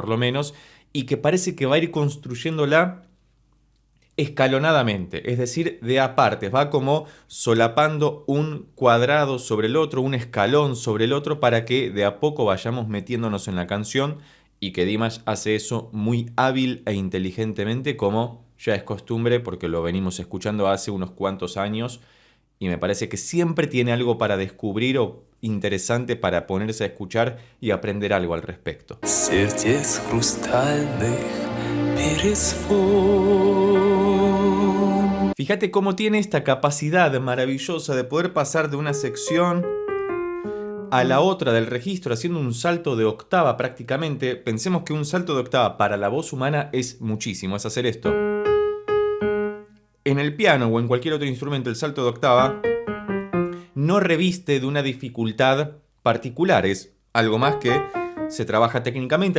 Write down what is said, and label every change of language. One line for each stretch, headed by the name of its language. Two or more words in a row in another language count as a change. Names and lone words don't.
Spanish: lo menos y que parece que va a ir construyéndola escalonadamente, es decir, de a partes, va como solapando un cuadrado sobre el otro, un escalón sobre el otro para que de a poco vayamos metiéndonos en la canción y que Dimash hace eso muy hábil e inteligentemente como ya es costumbre porque lo venimos escuchando hace unos cuantos años y me parece que siempre tiene algo para descubrir o interesante para ponerse a escuchar y aprender algo al respecto.
Russian: Сердец хрустальных перезвон.
Spanish: Fíjate cómo tiene esta capacidad maravillosa de poder pasar de una sección a la otra del registro haciendo un salto de octava prácticamente. Pensemos que un salto de octava para la voz humana es muchísimo, es hacer esto. En el piano o en cualquier otro instrumento el salto de octava no reviste de una dificultad particular, es algo más que se trabaja técnicamente.